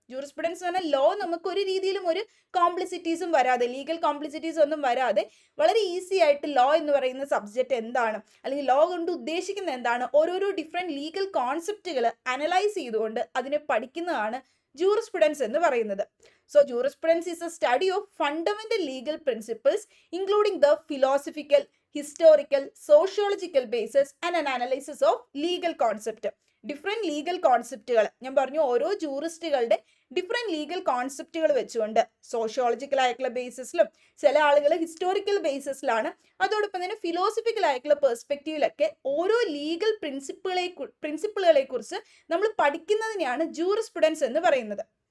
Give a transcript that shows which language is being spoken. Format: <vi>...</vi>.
<ml>Jurisprudence എന്ന് പറഞ്ഞാൽ law നമുക്ക് ഒരു രീതിയിലും ഒരു കോംപ്ലിസിറ്റീസും വരാതെ, ലീഗൽ കോംപ്ലിസിറ്റീസ് ഒന്നും വരാതെ വളരെ ഈസി ആയിട്ട് ലോ എന്ന് പറയുന്ന സബ്ജക്റ്റ് എന്താണ്, അല്ലെങ്കിൽ ലോ കൊണ്ട് ഉദ്ദേശിക്കുന്നത് എന്താണ്, ഓരോരോ ഡിഫറെൻറ്റ് ലീഗൽ കോൺസെപ്റ്റുകൾ അനലൈസ് ചെയ്തുകൊണ്ട് അതിനെ പഠിക്കുന്നതാണ് jurisprudence എന്ന് പറയുന്നത്.</ml> <en>So jurisprudence is a study of fundamental legal principles including the philosophical, historical, sociological basis and an analysis of legal concept.</en> <ml>Different legal കോൺസെപ്റ്റുകൾ ഞാൻ പറഞ്ഞു, ഓരോ ജൂറിസ്റ്റുകളുടെ ഡിഫറെൻറ്റ് ലീഗൽ കോൺസെപ്റ്റുകൾ വെച്ചുകൊണ്ട് സോഷ്യോളജിക്കൽ ആയിട്ടുള്ള ബേസിസിലും ചില ആളുകൾ ഹിസ്റ്റോറിക്കൽ ബേസിസിലാണ്, അതോടൊപ്പം തന്നെ ഫിലോസഫിക്കൽ ആയിട്ടുള്ള പെർസ്പെക്റ്റീവിലൊക്കെ ഓരോ ലീഗൽ പ്രിൻസിപ്പിളുകളെ കുറിച്ച് നമ്മൾ പഠിക്കുന്നതിനെയാണ് ജൂറിസ്പ്രുഡൻസ് എന്ന് പറയുന്നത്.</ml>